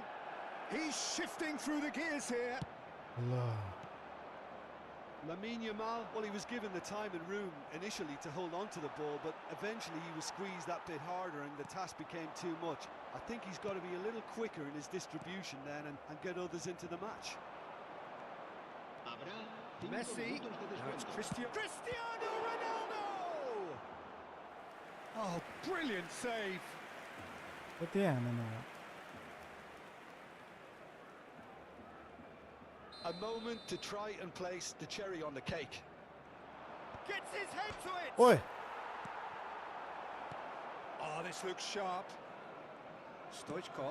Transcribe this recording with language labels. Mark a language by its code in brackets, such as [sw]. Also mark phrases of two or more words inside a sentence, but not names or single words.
[en] He's shifting through the gears here. Lamine Yamal, well, he was given the time and room initially to hold on to the ball, but eventually he was squeezed that bit harder and the task became too much. I think he's got to be a little quicker in his distribution then and get others into the match. [es] Habrá 5 Messi. minutos de [en] Now it's [es] descuento. [en] Cristiano Ronaldo! Oh, brilliant save. [ne] यति हानेन यार [en] A moment to try and place the cherry on the cake. Gets his head to it. ओइ Oh, this looks sharp. Stoichkov.